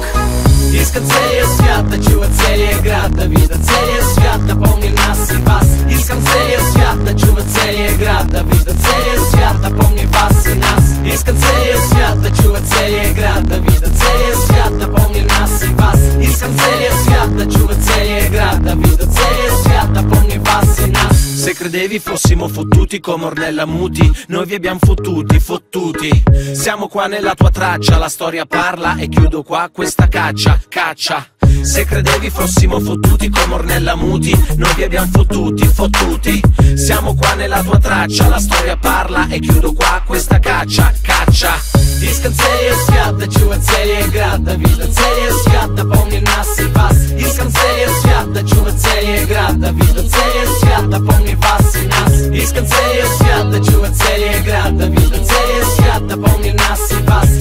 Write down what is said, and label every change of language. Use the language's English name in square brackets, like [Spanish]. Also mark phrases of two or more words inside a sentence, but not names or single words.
[Bulgarian] Искам целия свят да чува целия град, да вижда целия свят, напомни нас и вас. Искам целия свят да чува целия град, да вижда целия свят, напомни вас и нас. Искам целия свят да чува целия град, да вижда целия свят, напомни нас и вас. Искам целия свят да чува целия град, да вижда целия свят, напомни вас и нас. [Italian] Se credevi fossimo fottuti come Ornella Muti, noi vi abbiamo fottuti, fottuti. Siamo qua nella tua traccia, la storia parla e chiudo qua questa caccia, caccia. Se credevi fossimo fottuti come Ornella Muti, noi vi abbiamo fottuti, fottuti. Siamo qua nella tua traccia, la storia parla e chiudo qua questa caccia, caccia. [Bulgarian] Искам целия свят да чува целия град, да вижда целия свят, да помни нас и вас. Искам целия свят да чува целия град, да вижда целия свят, да помни вас и нас. Искам целия свят да чува целия град, да вижда целия свят, да помни нас и вас.